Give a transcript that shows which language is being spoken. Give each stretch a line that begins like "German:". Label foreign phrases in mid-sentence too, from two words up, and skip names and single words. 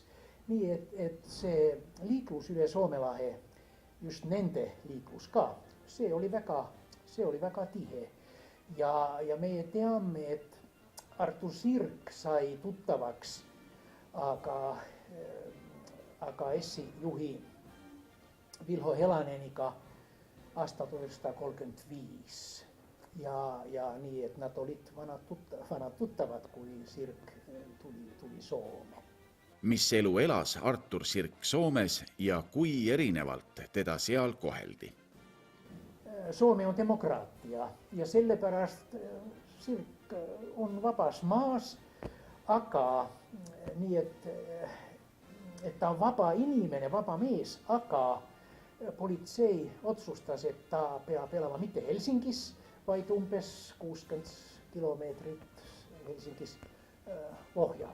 Estonian: Nii et see liiklus üle Soome lahe, just nende liiklus ka, see oli väga tihe. Ja meie teame, et Artur Sirk sai tuttavaks aga esijuhi Vilho Helaneniga aastal 1935. Ja
Finnish: niin, että
Estonian: nad olid vanad tuttavad, kui Sirk tuli Soome. Mis elu elas Artur Sirk Soomes ja kui erinevalt teda seal koheldi?
Finnish: Suomi on demokraattia
Estonian: ja sellepärast Sirk on vabas maas, aga nii, että ta on vaba inimene, vaba mees, aga politsei otsustas, että ta peab elama mitte Helsingis, vaid umbes 60 kilomeetrit Helsingis Lohja.